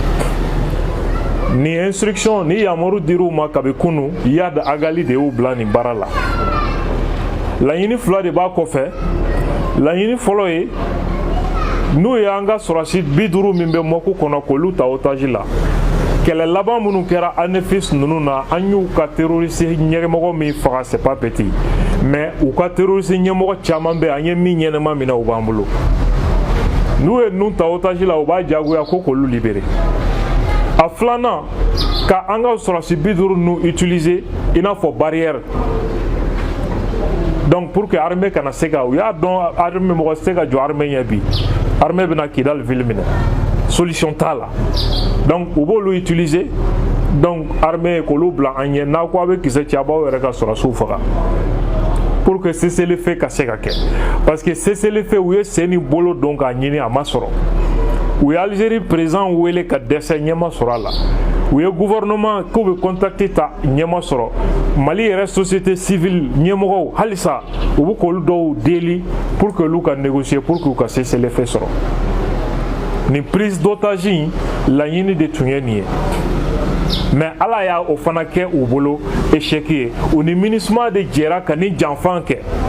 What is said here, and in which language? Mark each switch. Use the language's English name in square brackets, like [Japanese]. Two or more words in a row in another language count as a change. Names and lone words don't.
[Bambara] Ni instruction ni yamaru dir'u ma kabi kunu Yad Agali de y'u bila nin baara la. Laɲini fila de b'a kɔfɛ. Laɲini fɔlɔ ye n'u ye an ka sɔrɔdasi 50 min bɛ mɔku kɔnɔ k'olu ta otage la. Kɛlɛ laban minnu kɛra ANEFIS ninnu na an y'u ka terroriste ɲɛmɔgɔ min faga [French] c'est pas petit mais [Bambara] u ka terroriste ɲɛmɔgɔ caman bɛ an ye min ɲɛnɛma minɛ u b'an bolo. N'u ye ninnu ta otage la u b'a jagoya ko k'olu libérer. A filanan ka an ka sɔrɔdasi 50 ninnu utiliser i n'a fɔ barrière. [French] Donc pour que [Bambara] armée kana se ka u y'a dɔn armée mɔgɔ se ka jɔ armée ɲɛ bi armée bɛna Kidal ville minɛ solution t'a la donc u b'olu utiliser donc armée k'olu bila an ɲɛ n'a ko a bɛ kisɛ ci a b'aw yɛrɛ ka sɔrɔdasiw faga [French] pour que cessez-le-feu [Bambara] ka se ka kɛ [French] parce que cessez-le-feu [Bambara] u ye sen ni bolo don k'a ɲini a ma sɔrɔ u ye Algérie président wele ka dɛsɛ ɲɛma sɔrɔ a la u ye gouvernement k'u bɛ contacter ta ɲɛma sɔrɔ Mali yɛrɛ [French] société civile [Bambara] ɲɛmɔgɔw halisa u bɛ k'olu dɔw deli [French] pour que [Bambara] olu ka négocier pour que u ka cessez-le-feu sɔrɔ nin [French] prise d'otage [Bambara] in laɲini de tun ye nin ye mais Ala y'a o fana kɛ u bolo échec ye u ni MINUSMA de jɛra ka ni janfan kɛ